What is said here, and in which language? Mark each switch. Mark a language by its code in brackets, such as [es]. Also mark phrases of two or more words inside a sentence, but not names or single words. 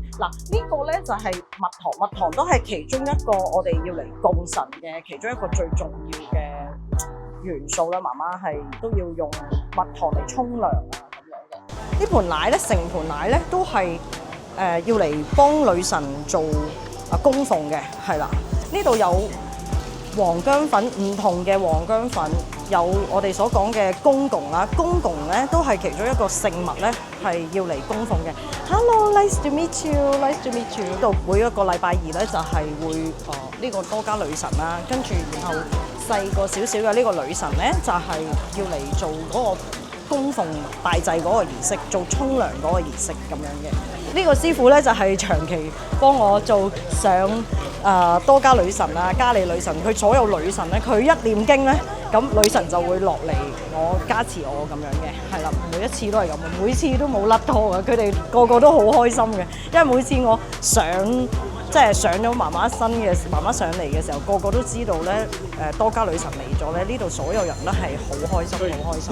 [yue] 嗱，呢個咧就係蜜糖，蜜糖都係其中一個我哋要嚟供神嘅其中一個最重要嘅元素啦。媽媽係都要用蜜糖嚟沖涼啊咁樣嘅。呢盤奶咧，成盤奶咧都係要嚟幫女神做供奉嘅，係啦。呢度有黃薑粉，唔同嘅黃薑粉，有我哋所講嘅公公啦，公公咧都係其中一個聖物咧，係要嚟供奉嘅。 [en] Hello，nice to meet you，nice to meet you。 [yue] 呢度每一個禮拜二咧就係會呢個多加女神啦，跟住然後細個少少嘅呢個女神咧就係要嚟做嗰個供奉拜祭嗰個儀式，做沖涼嗰個儀式咁樣嘅。呢個師傅咧就係長期幫我做上多加女神啊、加利女神，佢所有女神咧，佢一念經咧，咁女神就會落嚟我加持我咁樣嘅，係啦，每一次都係咁，每次都冇甩拖嘅，佢哋個個都好開心嘅，因為每次我即係上咗媽媽身嘅媽媽上嚟嘅時候，個個都知道咧多加女神嚟咗咧，呢度所有人咧係好開心，好開心。